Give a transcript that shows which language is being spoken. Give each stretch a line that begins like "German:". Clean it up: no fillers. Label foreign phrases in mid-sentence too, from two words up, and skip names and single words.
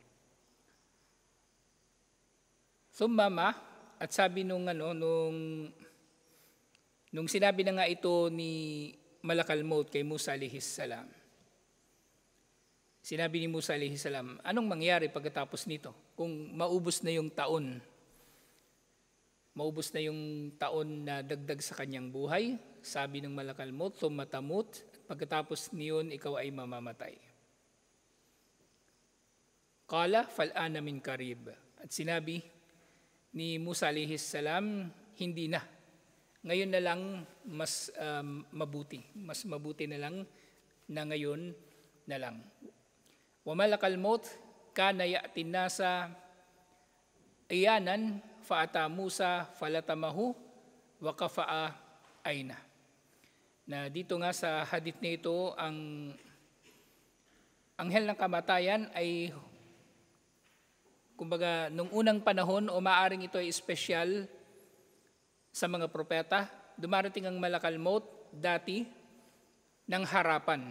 Filipino: Sumama, at sabi nung sinabi na nga ito ni
Arabic: ملك الموت
Filipino: kay Musa
Arabic: عليه السلام,
Filipino: sinabi ni Musa
Arabic: عليه السلام,
Filipino: anong mangyari pagkatapos nito? Kung maubos na yung taon na dagdag sa kanyang buhay, sabi ng
Arabic: ملك الموت, ثم تموت,
Filipino: pagkatapos niyon ikaw ay mamamatay.
Arabic: قال فالآن من قريب.
Filipino: At sinabi ni Musa
Arabic: عليه السلام,
Filipino: hindi na. Ngayon na lang mas mabuti. Mas mabuti na lang na ngayon na lang.
Arabic: وملك الموت كان يأتي الناس عيانا فأتى موسى فلطمه وفقأ عين.
Filipino: Na dito nga sa hadith na ito, ang anghel ng kamatayan ay, kumbaga, nung unang panahon o maaring ito ay espesyal sa mga propeta, dumarating ang
Arabic: ملك الموت
Filipino: dati ng harapan.